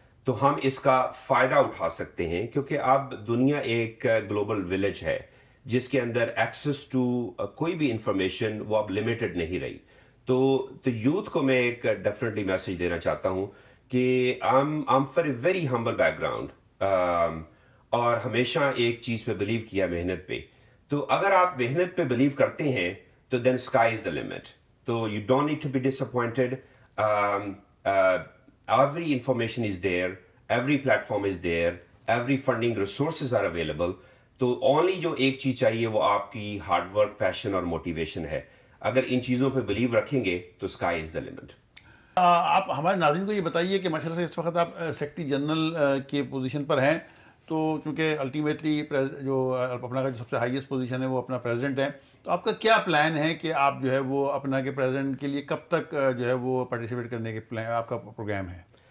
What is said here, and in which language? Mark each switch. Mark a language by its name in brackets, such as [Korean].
[Urdu] تو ہم اس کا فائدہ اٹھا سکتے ہیں کیونکہ اب دنیا ایک گلوبل ولیج ہے جس کے اندر ایکسیس ٹو کوئی بھی انفارمیشن وہ اب لمیٹڈ نہیں رہی. تو یوتھ کو میں ایک ڈیفینیٹلی میسج دینا چاہتا ہوں کہ [English] I'm for a very humble background, [Urdu] اور ہمیشہ ایک چیز پہ بلیو کیا, محنت پہ. تو اگر آپ محنت پہ بلیو کرتے ہیں تو [English] Then sky is the limit. تو you don't need to be disappointed. Every information is there, every platform is there, every funding resources are available. [Urdu] تو اونلی جو ایک چیز چاہیے وہ آپ کی ہارڈ ورک, پیشن اور موٹیویشن ہے. اگر ان چیزوں پہ بلیو رکھیں گے تو [English] Sky is the limit. [Urdu] آپ ہمارے ناظرین کو یہ بتائیے کہ ماشاء اللہ سے اس وقت آپ سیکرٹری جنرل کے پوزیشن پر ہیں, تو چونکہ الٹیمیٹلی جو اپنا کا جو سب سے ہائیسٹ پوزیشن ہے وہ اپنا پریزیڈنٹ ہے, تو آپ کا کیا پلان ہے کہ آپ جو ہے وہ اپنا کے پریزیڈنٹ کے لیے کب تک جو ہے وہ پارٹیسپیٹ کرنے کے پلان آپ کا پروگرام ہے؟